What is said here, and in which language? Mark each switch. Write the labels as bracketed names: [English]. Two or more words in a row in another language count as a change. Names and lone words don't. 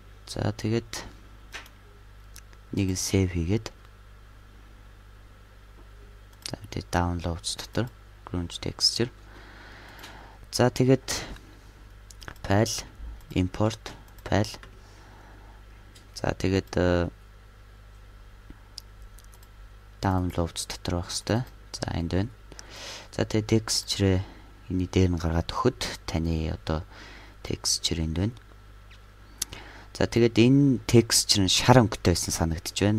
[Mongolian] За тэгээд нэг save хийгээд за тэгээд downloads дотор [English] grunge texture. [Mongolian] За тэгээд [English] file import file. [Mongolian] За тэгээд downloads дотор байх хэвээр. За энд байна. За тэгээд texture энэ дээр нь гаргаад өгөхөд таны одоо texture энд байна. За тэгээд энэ texture нь шар өнгөтэй байсан санагдаж байна.